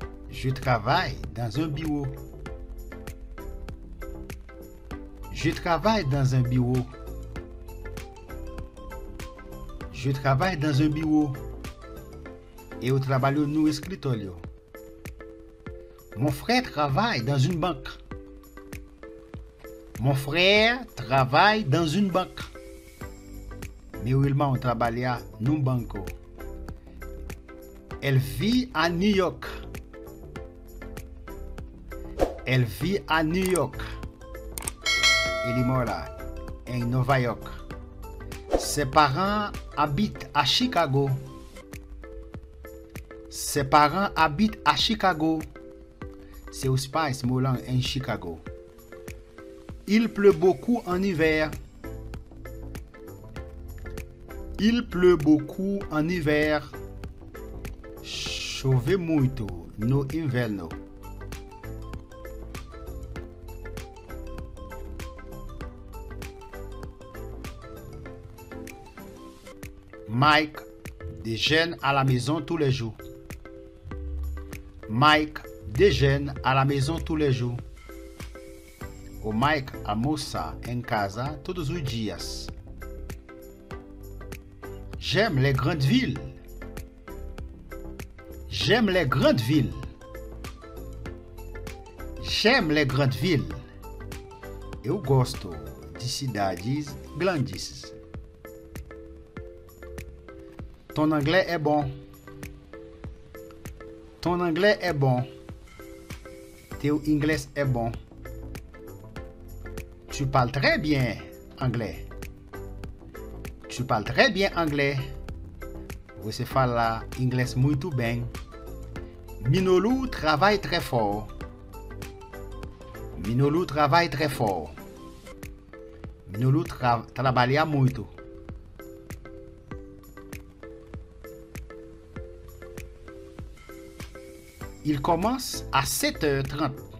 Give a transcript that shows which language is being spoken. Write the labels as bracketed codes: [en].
[fr] Je travaille dans un bureau. Je travaille dans un bureau. Je travaille dans un bureau. [pt] Eu trabalho no escritório. [fr] Mon frère travaille dans une banque. Mon frère travaille dans une banque. [pt] Meu irmão trabalha num banco. [fr] Elle vit à New York. Elle vit à New York. [pt] Ele mora em Nova York. [fr] Ses parents habitent à Chicago. Ses parents habitent à Chicago. [pt] Seus pais moram em Chicago. [fr] Il pleut beaucoup en hiver. Il pleut beaucoup en hiver. [pt] Chove muito no inverno. [fr] Mike déjeune à la maison tous les jours. Mike déjeune à la maison tous les jours. [pt] O Mike almoça em casa todos os dias. [fr] J'aime les grandes villes. J'aime les grandes villes. J'aime les grandes villes. [pt] Eu gosto de cidades grandes. [fr] Ton anglais est bon. Ton anglais est bon. [pt] Teu inglês [fr] est bon. Tu parles très bien anglais. Tu parles très bien anglais. [pt] Você fala inglês muito bem. [fr] Minolu travaille très fort. Minolu travaille très fort. [pt] Minolu trabalha muito. [fr] Il commence à 7h30.